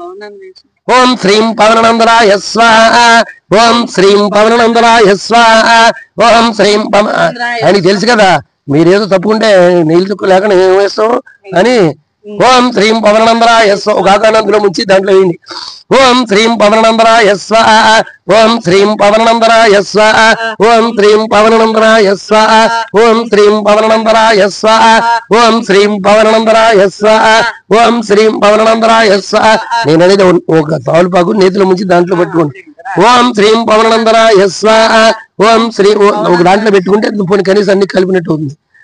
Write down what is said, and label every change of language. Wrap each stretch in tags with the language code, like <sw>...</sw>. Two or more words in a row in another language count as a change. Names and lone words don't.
<sa>ओम श्रीं पवननंदनाय स्वाहा ओम श्रीं पवननंदनाय स्वाहा ओम श्रीं</sa> <te>అని తెలుసు కదా మీరేదో తప్పుకుంటే నీళ్ళు చుక్కు లేక ఏం వేస్తాం అని</te> <sa>ఓం శ్రీం పవననందనాయ స్వాహా</sa> <te>ఒక ఆకానందులో ముంచి దాంట్లో వేయండి</te> <sa>ఓం శ్రీం పవననందనాయ స్వాహా ఓం శ్రీం పవననందనాయ స్వాహా ఓం శ్రీం పవననందనాయ స్వాహా ఓం శ్రీం పవననందనాయ స్వాహా ఓం శ్రీం పవననందనాయ స్వాహా ఓం శ్రీం పవననందనాయ స్వాహా</sa> <te>నేను అనేది ఒక తాలుపాకు నేతిలో ముంచి దాంట్లో పెట్టుకోండి</te> <sa>ఓం శ్రీం పవననందనాయ స్వాహా ఓం శ్రీ</sa> <te>ఒక దాంట్లో పెట్టుకుంటే పోనీ కనీసం అన్ని కలిపినట్టు అవుతుంది</te>